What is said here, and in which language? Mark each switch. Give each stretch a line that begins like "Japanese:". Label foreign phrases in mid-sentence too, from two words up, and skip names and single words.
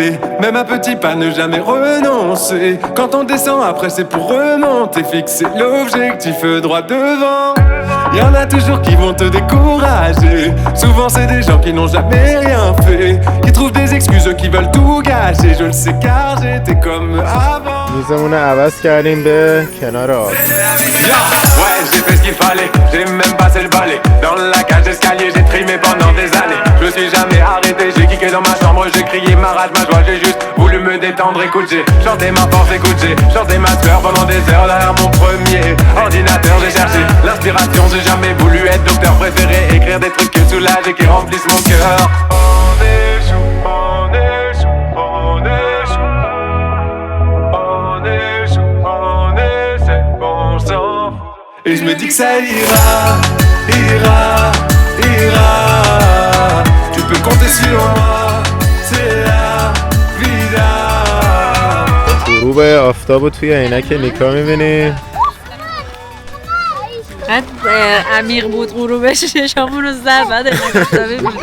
French: Même un petit pas ne jamais renoncer. Quand on descend après c'est pour remonter. Fixer l'objectif droit devant. Y'en a toujours qui vont te décourager. Souvent c'est des gens qui n'ont jamais rien fait, qui trouvent des excuses, qui veulent tout gâcher. Je le sais car j'étais comme avant.
Persian: میزمون عوض کردیم به کنار آب.
French: Ouais, j'ai fait ce qu'il fallait, j'ai même passé le balai. Dans la cage d'escalier, j'ai trimé pendant des années. Je me suis jamais arrêté, j'ai kické dans ma chambre, j'ai crié ma rage, ma joie, j'ai juste voulu me détendre. Écoute, j'ai chanté ma force, écoute, j'ai chanté ma sueur pendant des heures derrière mon premier ordinateur. J'ai cherché l'inspiration, j'ai jamais voulu être docteur, préféré écrire des trucs qui me soulagent et qui remplissent mon cœur. On échoue, on échoue, on échoue. On échoue, on essaie, on s'en fout. Et je me dis que ça ira, ira, ira. Tu peux compter sur moi, c'est
Spanish: la vida.
Persian: غروب آفتاب رو توی عینک نیکا می‌بینی. قد عمیق بود غروبش چشامون رو زد بعد اینکه می‌بینیم.